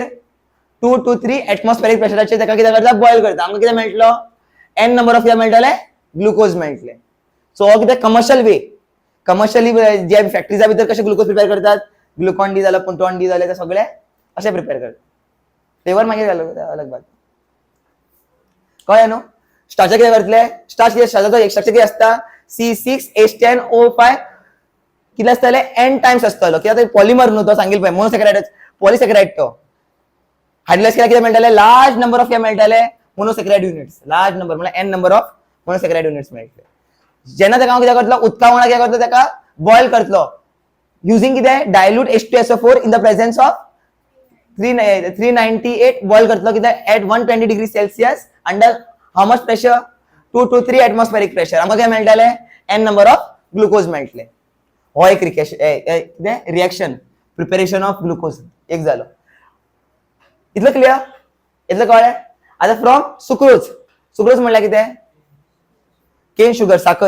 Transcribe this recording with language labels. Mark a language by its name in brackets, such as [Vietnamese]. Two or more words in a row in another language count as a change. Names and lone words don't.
[Konkani] 2 to 3 एटमॉस्फेरिक प्रेशराचेर ताका कितें करता? बॉयल करता. आमकां कितें मेळटलो? [English] N number of [Konkani] कितें मेळटले? ग्लुकोज मेळटले. सो हो कितें [English] commercial way. [Konkani] कमर्शियली जे फॅक्टरीजा भितर कशे ग्लुकोज प्रिपेअर करतात? ग्लुकॉन डी जाल्यार पुंटॉन डी जाल्यार ते सगळे अशें प्रिपेअर करतात. फ्लेवर मागीर घालूं अलग बात. कळ्ळें न्हू? स्टार्चार कितें करतले? स्टार्चाचो एक स्ट्रक्चर कितें आसता? C6H10O5 कितले आसतले? [English] N times [Konkani] आसतलो. कित्याक पॉलिमर न्हू तो सांगिल्लो पळय. मोनोसॅकरायड पॉलिसॅकरायड तो. हायड्रोलायज केल्यार कितें मेळटले? [English] large number of [Konkani] कितें मेळटले? [English] monosaccharide units. large number [Konkani] म्हळ्यार [English] N number of monosaccharide units [Konkani] मेळटले. जेन्ना ताका हांव कितें करतलो? उदका वांगडा कितें करतलो? ताका बॉयल करतलो. युजिंग कितें? [English] dilute H2SO4 in the presence of 398 [Konkani] बॉयल करतलो. कितें? [English] At 120 degree Celsius under how much pressure? 2 to 3 atmospheric pressure. [Konkani] आमकां कितें मेळटले? [English] N number of [Konkani] ग्लुकोज मेळटले. हो एक रिएक्शन [English] preparation of glucose [Konkani] एक जालो. इतलें क्लियर? इतलें कळ्ळें? आतां [English] from sucrose. [Konkani] सुक्रोज म्हणल्यार कितें? [English] cane sugar [Konkani] साखर.